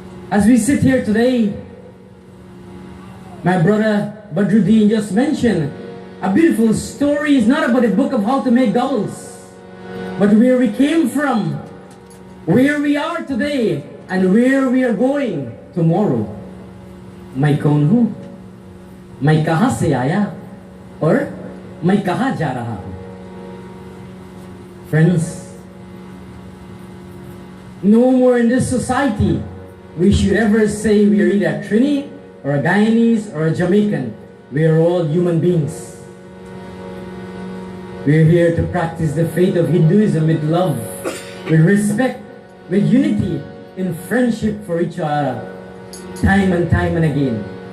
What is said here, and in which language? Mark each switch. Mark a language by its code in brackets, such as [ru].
[en] As we sit here today, my brother Badruddin just mentioned a beautiful story. Is not about a book of how to make doubles, but where we came from, where we are today, and where we are going tomorrow. [hi] मैं कौन हूँ, मैं कहाँ से आया और मैं कहाँ जा रहा हूँ. [en] Friends, no more in this society we should ever say we are either a Trini or a Guyanese or a Jamaican. We are all human beings. We are here to practice the faith of Hinduism with love, with respect, with unity, in friendship for each other, time and again.